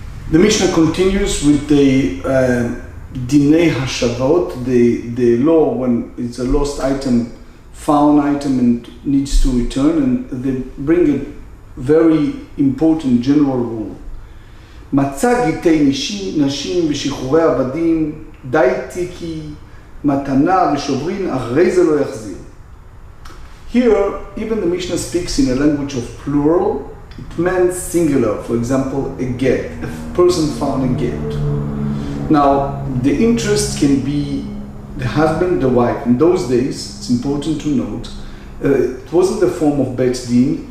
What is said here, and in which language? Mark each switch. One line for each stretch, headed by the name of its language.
English: The Mishnah continues with the Dinei Hashavot, the law when it's a lost item, found item and needs to return, and they bring a very important general rule.
Hebrew: מצא גיטי נשים ושחרורי עבדים, די תיקי, מתנה ושוברין, אחרי זה לא יחזיר.
English: Here, even the Mishnah speaks in a language of plural. It meant singular. For example, a get. A person found a get. Now, the interest can be the husband, the wife. In those days, it's important to note, it wasn't the form of bet din.